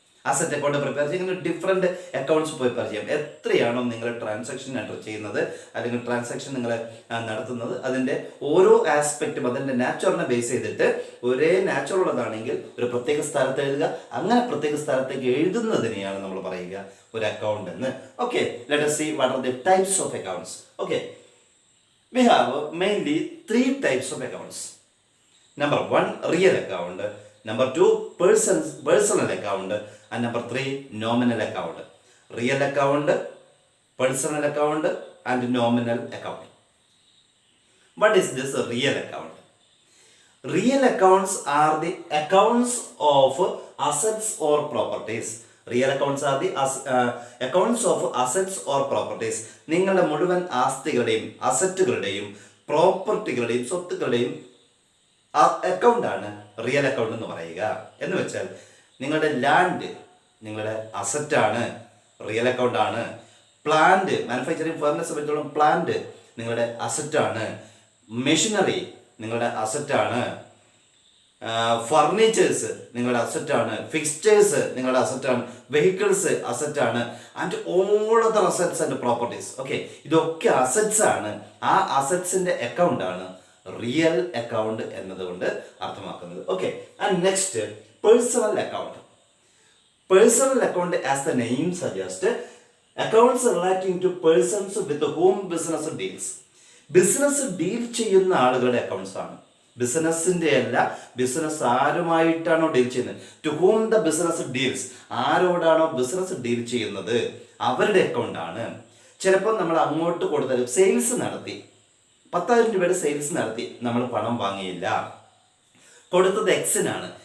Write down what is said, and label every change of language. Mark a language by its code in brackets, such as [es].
[ml] Asset account prepare ചെയ്യുന്ന different accounts prepare ചെയ്യാം. എത്രയാണോ നിങ്ങൾ ട്രാൻസാക്ഷൻ എൻ്റർ ചെയ്യുന്നത് അല്ലെങ്കിൽ ട്രാൻസാക്ഷൻ നിങ്ങൾ നടത്തുന്നത് അതിൻ്റെ ഓരോ ആസ്പെക്റ്റും അതിൻ്റെ നാച്ചുറലിനെ ബേസ് ചെയ്തിട്ട് ഒരേ നാച്ചുറൽ ഉള്ളതാണെങ്കിൽ ഒരു പ്രത്യേക സ്ഥലത്ത് എഴുതുക. അങ്ങനെ പ്രത്യേക സ്ഥലത്തേക്ക് എഴുതുന്നതിനെയാണ് നമ്മൾ പറയുക ഒരു അക്കൗണ്ട് എന്ന്. [en] Okay, let us see what are the types of accounts. Okay, we have mainly 3 types of accounts. Number 1, real account. Number 2, personal account. And number 3, nominal account. Real account, personal account and nominal account. What is this real account? Real accounts are the accounts of assets or properties. Real accounts are the accounts of assets or properties. [ml] നിങ്ങളുടെ മുഴുവൻ ആസ്തികളുടെയും അസറ്റുകളുടെയും പ്രോപ്പർട്ടികളുടെയും സ്വത്തുക്കളുടെയും അക്കൗണ്ടാണ് real account എന്ന് പറയുക. എന്ന് വെച്ചാൽ നിങ്ങളുടെ land നിങ്ങളുടെ അസറ്റാണ്, real അക്കൗണ്ടാണ്. Plant, manufacturing furnace വെച്ചോളം plant നിങ്ങളുടെ അസറ്റാണ്. Machinery നിങ്ങളുടെ അസറ്റാണ്. ഫർണിച്ചേഴ്സ് നിങ്ങളുടെ അസറ്റാണ്. ഫിക്സ്റ്റേഴ്സ് നിങ്ങളുടെ അസറ്റാണ്. Vehicles അസറ്റാണ്. [en] And all other assets and properties. [ml] Okay, ഇതൊക്കെ അസറ്റ്സ് ആണ്. ആ അസറ്റ്സിൻ്റെ അക്കൗണ്ടാണ് റിയൽ അക്കൗണ്ട് എന്നതുകൊണ്ട് അർത്ഥമാക്കുന്നത്. Okay, [en] And next personal account. Personal account, as the name suggests, accounts relating to persons with whom business deals. [ml] Business deal ചെയ്യുന്ന ആളുകളുടെ accounts ആണ്. ബിസിനസ്സിന്റെ അല്ല, business ആരുമായിട്ടാണോ deal ചെയ്യുന്നത്, [en] to whom the business deals, [ml] ആരോടാണോ business deal ചെയ്യുന്നത് അവരുടെ account ആണ്. ചിലപ്പോൾ നമ്മൾ അങ്ങോട്ട് കൊടുത്താൽ സെയിൽസ് നടത്തി 10,000 രൂപയുടെ സെയിൽസ് നടത്തി, നമ്മൾ പണം വാങ്ങിയില്ല, കൊടുത്തത് എക്സിനാണ്.